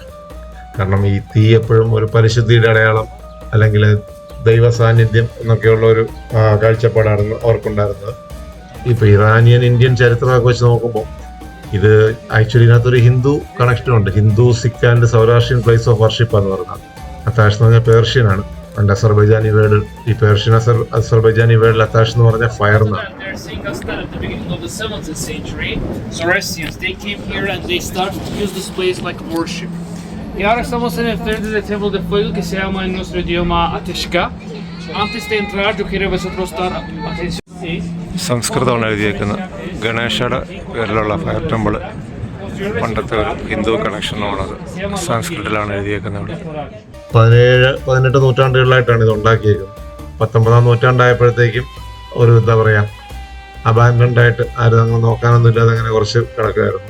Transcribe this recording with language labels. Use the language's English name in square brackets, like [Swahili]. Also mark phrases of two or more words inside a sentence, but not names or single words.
[Malayalam] കാരണം ഈ തീ എപ്പോഴും ഒരു പരിശുദ്ധിയുടെ അടയാളം, അല്ലെങ്കിൽ ദൈവ സാന്നിധ്യം എന്നൊക്കെയുള്ള ഒരു കാഴ്ചപ്പാടായിരുന്നു അവർക്കുണ്ടായിരുന്നത്. ഇപ്പൊ ഇറാനിയൻ ഇന്ത്യൻ ചരിത്രമൊക്കെ വെച്ച് നോക്കുമ്പോൾ ഇത് ആക്ച്വലി ഇതിനകത്തൊരു ഹിന്ദു കണക്ഷനുണ്ട്. [English] Hindu, Sikh and Zoroastrian place of worship [Malayalam] എന്ന് പറഞ്ഞാൽ. അത്താഷ് എന്ന് പറഞ്ഞാൽ പേർഷ്യനാണ്. [English] and Azerbaijani word, [Malayalam] ഈ പേർഷ്യൻ അസർബൈജാനി വേർഡിൽ അത്താഷ് എന്ന് പറഞ്ഞാൽ ഫയർ എന്നാണ്. [English] they're saying us that at the beginning of the 7th century, Zoroastrians they came here and they started to use this place like worship. [Spanish] E ora estamos en el frente del templo de fuego que se llama en nuestro idioma Ateşka. Antes de entrar yo quiero vosotros dar atención. [Malayalam] സംസ്കൃതമാണ് എഴുതിയേക്കുന്നത്. ഗണേശയുടെ പേരിലുള്ള ഫയർ ടെമ്പിൾ പണ്ടത്തെ ഒരു ഹിന്ദു കണക്ഷനുമാണത്. സംസ്കൃതത്തിലാണ് എഴുതിയേക്കുന്നത്. 17-18 നൂറ്റാണ്ടുകളിലായിട്ടാണ് ഇത് ഉണ്ടാക്കിയേക്കുന്നത്. 19-ാം നൂറ്റാണ്ടായപ്പോഴത്തേക്കും ഒരു എന്താ പറയാ അബാൻഡൻഡ് ആയിട്ട് ആരും അങ്ങനെ നോക്കാനൊന്നും ഇല്ലാതെ അങ്ങനെ കുറച്ച് കിടക്കുമായിരുന്നു.